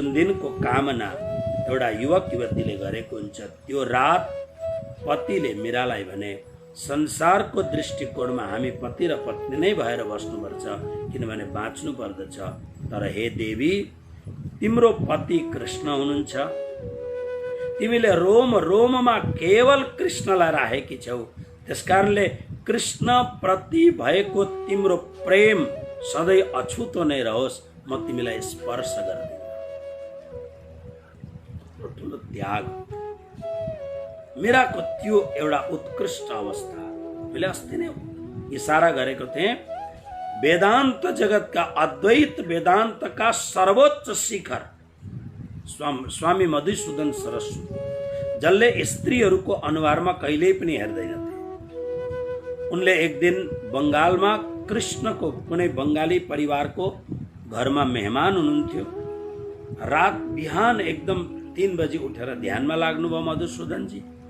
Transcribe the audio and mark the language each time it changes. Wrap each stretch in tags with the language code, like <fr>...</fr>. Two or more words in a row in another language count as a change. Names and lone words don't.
<ne>दिनको कामना एउटा युवक युवतीले गरेको हुन्छ, त्यो रात पतिले मीरालाई भने संसारको दृष्टिकोणमा हामी पति र पत्नी नै भएर बस्नुपर्छ, किनभने बाँच्नु पर्दछ, तर हे देवी तिम्रो पति कृष्ण हुनुहुन्छ, तिमीले रोम रोममा केवल कृष्णलाई राखेकी छौ, त्यसकारणले कृष्ण प्रति भएको तिम्रो प्रेम सधैँ अछुतो नै रहोस्, म तिमीलाई स्पर्श गर्दिन। ठुलो त्याग, मीराको त्यो एउटा उत्कृष्ट अवस्था। मैले अस्ति नै इशारा गरेको थिएँ, वेदान्त जगतका अद्वैत वेदान्तका सर्वोच्च शिखर स्वामी मधुसूदन सरस्वती, जसले स्त्रीहरूको अनुहारमा कहिल्यै पनि हेर्दैनथे। उनले एक दिन बङ्गालमा कृष्णको कुनै बङ्गाली परिवारको घरमा मेहमान हुनुहुन्थ्यो। रात बिहान एकदम 3 बजी उठेर ध्यानमा लाग्नुभयो मधुसूदनजी।</ne>